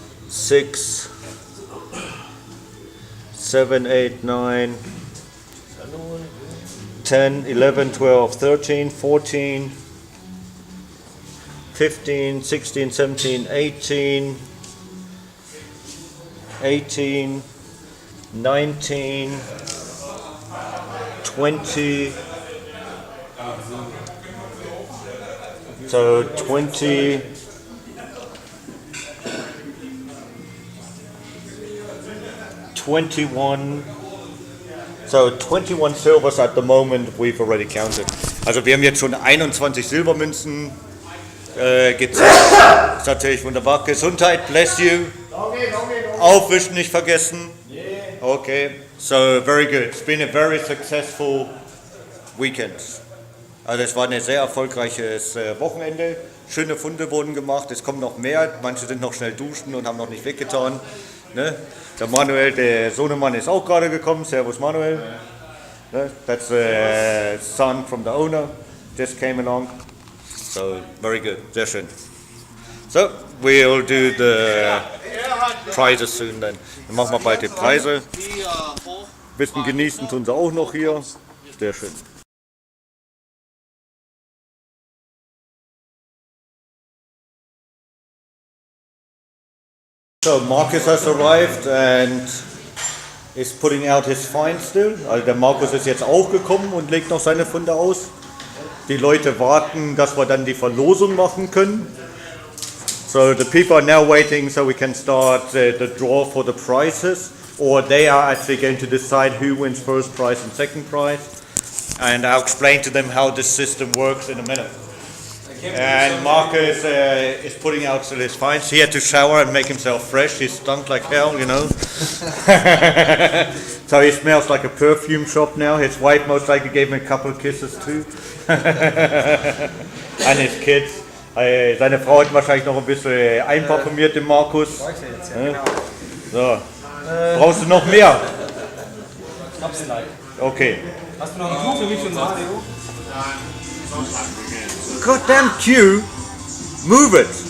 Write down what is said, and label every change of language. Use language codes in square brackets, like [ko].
[en] 6, 7, 8, 9, 10, 11, 12, 13, 14, 15, 16, 17, 18, 18, 19, 20, so 20, 21, so 21 silvers at the moment we've already counted. [de] Also wir haben jetzt schon 21 Silbermünzen gezählt. Das ist natürlich wunderbar. Gesundheit, [en] bless you. [de] Aufwischen nicht vergessen. [en] Okay, so very good. It's been a very successful weekend. [de] Also es war ein sehr erfolgreiches Wochenende. Schöne Funde wurden gemacht. Es kommen noch mehr. Manche sind noch schnell duschen und haben noch nicht weggetan. Ne? Der Manuel, der Sohnemann, ist auch gerade gekommen. Servus Manuel. Ne? [en] That's the son from the owner. Just came along. So very good. [de] Sehr schön. [en] So, we'll do the prizes soon then. [de] Dann machen wir bald die Preise. Bisschen genießen tun sie auch noch hier. Sehr schön. [en] So Marcus has arrived and is putting out his finds still. [de] Also der Markus ist jetzt auch gekommen und legt noch seine Funde aus. Die Leute warten, dass wir dann die Verlosung machen können. [en] So the people are now waiting so we can start the draw for the prizes, or they are actually going to decide who wins first prize and second prize. And I'll explain to them how this system works in a minute. And Marcus is putting out still his finds. He had to shower and make himself fresh. He stunk like hell, you know. So he smells like a perfume shop now. His wife most likely gave him a couple of kisses too. And his kids. [de] Seine Frau hat wahrscheinlich noch ein bisschen einparfümiert, den Markus. So. Brauchst du noch mehr? Okay. Hast du noch ein Tuch für mich und Mario? [en] Goddamn Q, move it.